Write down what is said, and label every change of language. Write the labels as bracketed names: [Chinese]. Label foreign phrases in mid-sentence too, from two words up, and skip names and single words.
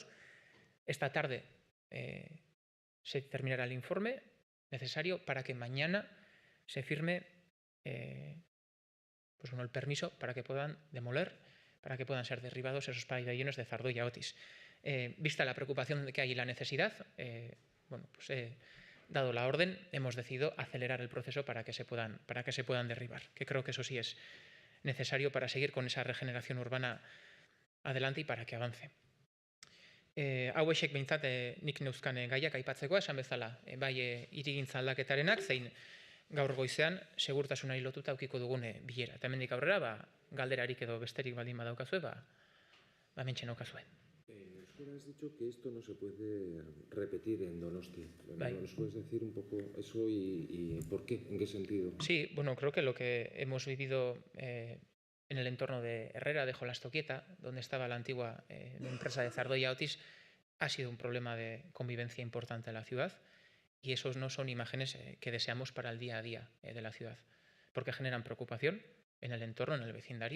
[Spanish] Esta tarde se terminará el informe necesario para que mañana se firme el permiso para que puedan demoler, para que puedan ser derribados esos pabellones de Zardoya Otis. Vista la preocupación que hay y la necesidad, dado la orden, hemos decidido acelerar el proceso para que se puedan derribar, que creo que eso sí es necesario para seguir con esa regeneración urbana adelante y para que avance. [Basque] Hauexek behintzat nik neuzkan gaiak aipatzeko, esan bezala, bai hirigintza aldaketarenak, zein gaur goizean segurtasunari lotuta aukiko dugun bilera. Eta hemendik aurrera, galderarik edo besterik baldin badaukazue, hementxe naukazue. Euskera, [Spanish] has dicho que esto no se puede repetir en Donosti. ¿Nos puedes decir un poco eso y por qué? ¿En qué sentido? Sí, creo que lo que hemos vivido en el entorno de Herrera, de Jolastoquieta, donde estaba la antigua empresa de Zardoya Otis, ha sido un problema de convivencia importante en la ciudad, y esos no son imágenes que deseamos para el día a día de la ciudad, porque generan preocupación en el entorno, en el vecindario.